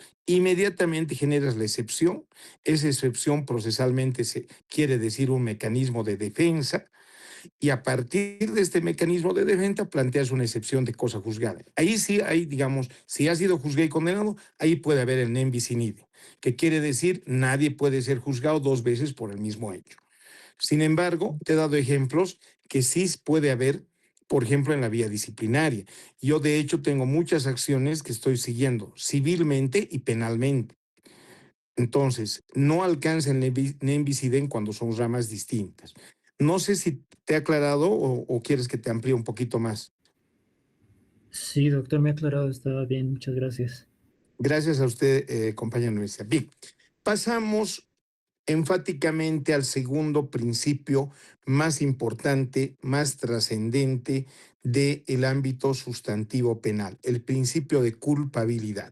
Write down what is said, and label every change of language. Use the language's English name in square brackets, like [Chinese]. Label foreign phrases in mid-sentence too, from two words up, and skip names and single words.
[Spanish] Inmediatamente generas la excepción. Esa excepción procesalmente quiere decir un mecanismo de defensa, y a partir de este mecanismo de defensa planteas una excepción de cosa juzgada. Ahí sí hay, digamos, si ha sido juzgado y condenado, ahí puede haber el [Latin] nem bis in idem, [Spanish] que quiere decir nadie puede ser juzgado dos veces por el mismo hecho. Sin embargo, te he dado ejemplos que sí puede haber, por ejemplo, en la vía disciplinaria. Yo, de hecho, tengo muchas acciones que estoy siguiendo civilmente y penalmente. Entonces, no alcanza el [Latin] nem bis idem [Spanish] cuando son ramas distintas. No sé si te he aclarado o quieres que te amplíe un poquito más. Sí, doctor, me ha aclarado, estaba bien, muchas gracias. Gracias a usted, compañero Luisa. Bien, pasamos enfáticamente al segundo principio más importante, más trascendente del ámbito sustantivo penal, el principio de culpabilidad.